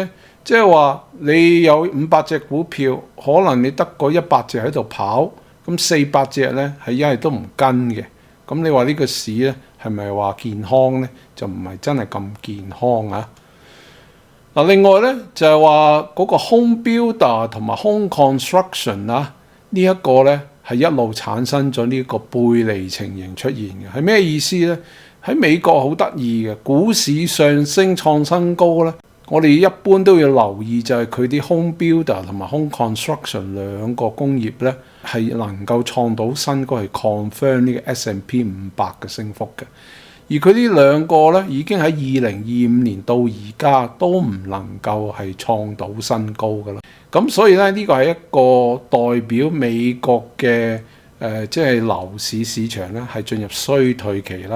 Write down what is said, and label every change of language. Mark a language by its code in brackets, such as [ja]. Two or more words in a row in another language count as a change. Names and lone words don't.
[yue] 即係話你有500隻股票，可能你得個100隻喺度跑，咁400隻咧係一係都唔跟嘅。咁你話呢個市咧係咪話健康呢？就唔係真係咁健康啊！另外呢，就係話嗰個 [en] home builder [yue] 同埋 [en] home construction [yue] 啊，呢一個呢係一路產生咗呢個背離情形出現嘅。係咩意思呢？喺美國好得意嘅，股市上升創新高呢，我哋一般都要留意就係佢啲 [en] home builder [yue] 同埋 [en] home construction [yue] 兩個工業呢，係能夠創到新高，係 confirm 呢個 S&P 500嘅升幅嘅。而佢呢兩個咧，已經喺2025年到而家都唔能夠係創到新高㗎啦。咁所以咧，呢個係一個代表美國嘅即係樓市市場咧，係進入衰退期啦。